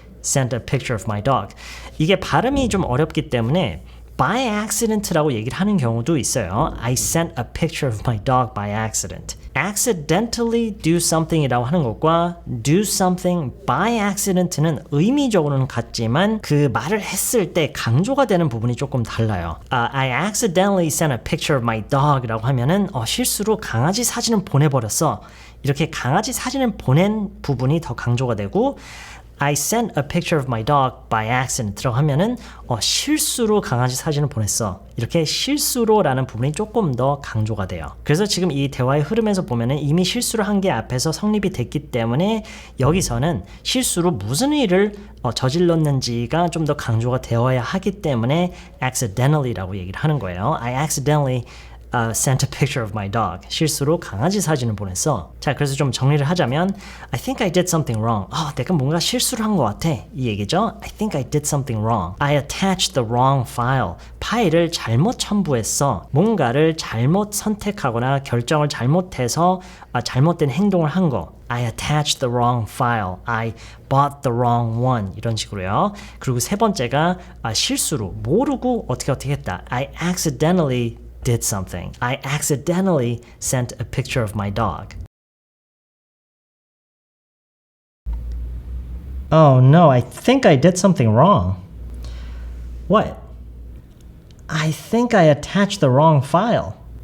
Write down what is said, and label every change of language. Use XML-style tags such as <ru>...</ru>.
<en>sent a picture of my dog.</en> <ko>이게 발음이 좀 어렵기 때문에 by accident라고 얘기를 하는 경우도 있어요.</ko> <en>I sent a picture of my dog by accident. accidentally do something</en> <ko>이라고 하는 것과</ko> <en>do something by accident</en> <ko>는 의미적으로는 같지만 그 말을 했을 때 강조가 되는 부분이 조금 달라요.</ko> <en>I accidentally sent a picture of my dog라고</en> <ko>하면은 실수로 강아지 사진을 보내버렸어. 이렇게 강아지 사진을 보낸 부분이 더 강조가 되고</ko> <en>I sent a picture of my dog by accident</en> <ko>라고 하면은 실수로 강아지 사진을 보냈어. 이렇게 실수로라는 부분이 조금 더 강조가 돼요. 그래서 지금 이 대화의 흐름에서 보면은 이미 실수를 한 게 앞에서 성립이 됐기 때문에 여기서는 실수로 무슨 일을 저질렀는지가 좀 더 강조가 되어야 하기 때문에 accidentally라고 얘기를 하는 거예요.</ko> <en>I accidentally sent a picture of my dog.</en> <ko>실수로 강아지 사진을 보냈어. 자, 그래서 좀 정리를 하자면</ko> <en>I think I did something wrong.</en> <ko>내가 뭔가 실수를 한 것 같아. 이 얘기죠.</ko> <en>I think I did something wrong. I attached the wrong file.</en> <ko>파일을 잘못 첨부했어. 뭔가를 잘못 선택하거나 결정을 잘못해서 잘못된 행동을 한 거.</ko> <en>I attached the wrong file. I bought the wrong one.</en> <ko>이런 식으로요. 그리고 세 번째가 실수로 모르고 어떻게 했다.</ko> <en>I accidentally did something. I accidentally sent a picture of my dog. Oh no, I think I did something wrong. What? I think I attached the wrong file.</en>